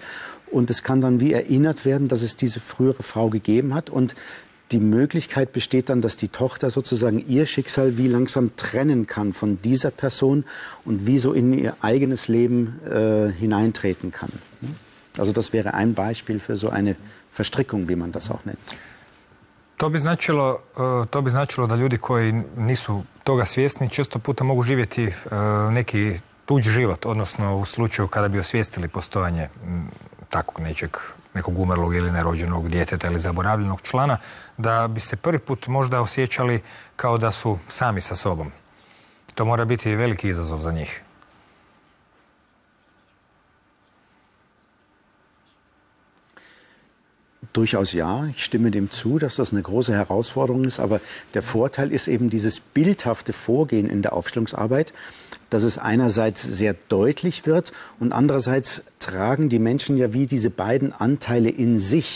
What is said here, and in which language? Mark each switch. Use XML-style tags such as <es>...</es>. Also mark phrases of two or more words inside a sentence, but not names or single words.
<de>Und es kann dann wie erinnert werden, dass es diese frühere Frau gegeben hat. Und die Möglichkeit besteht dann, dass die Tochter sozusagen ihr Schicksal wie langsam trennen kann von dieser Person und wie so in ihr eigenes Leben hineintreten kann. Also das wäre ein Beispiel für so eine Verstrickung, wie man das auch nennt.</de> <hr>To bi značilo da ljudi koji nisu toga svjesni često puta mogu živjeti neki tuđi život, odnosno u slučaju kada bi osvijestili postojanje takvog nekog umrlog ili nerođenog djeteta ili zaboravljenog člana, da bi se prvi put možda osjećali kao da su sami sa sobom. To mora biti veliki izazov za njih.</hr> <de>Durchaus ja, ich stimme dem zu, dass das eine große Herausforderung ist, aber der Vorteil ist eben dieses bildhafte Vorgehen in der Aufstellungsarbeit, dass es einerseits sehr deutlich wird und andererseits tragen die Menschen ja wie diese beiden Anteile in sich.</de>